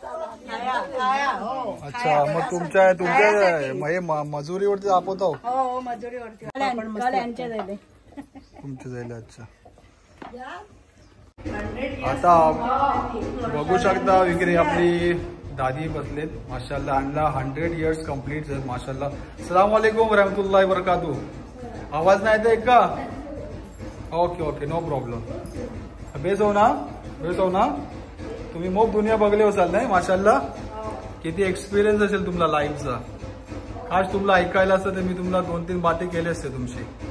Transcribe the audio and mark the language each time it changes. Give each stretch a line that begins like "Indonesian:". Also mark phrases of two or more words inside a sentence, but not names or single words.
Marathi: अच्छा, मग तुमच्या हे मजुरीवरती दाखवतो? हो मजुरीवरती यांच्या जायले तुमच्या जायला. अच्छा, आता बघू शकता इकडे आपली दादी बसलेत. माशाल्लाह आणला 100
English: years complete
Marathi: झाले. माशाल्लाह.
Arabic: السلام عليكم ورحمة الله بركاته.
Marathi: आवाज नाही येत का?
English: okay okay no problem.
Marathi: बेस हो ना. तुम्ही मोप दुनिया बघले असाल नाही? माशाल्लाह. किती एक्सपिरियन्स असेल तुम्हाला लाईफचा. खास तुम्हाला ऐकायला असतं तर मी तुम्हाला 2-3 बाते केले असते तुमची.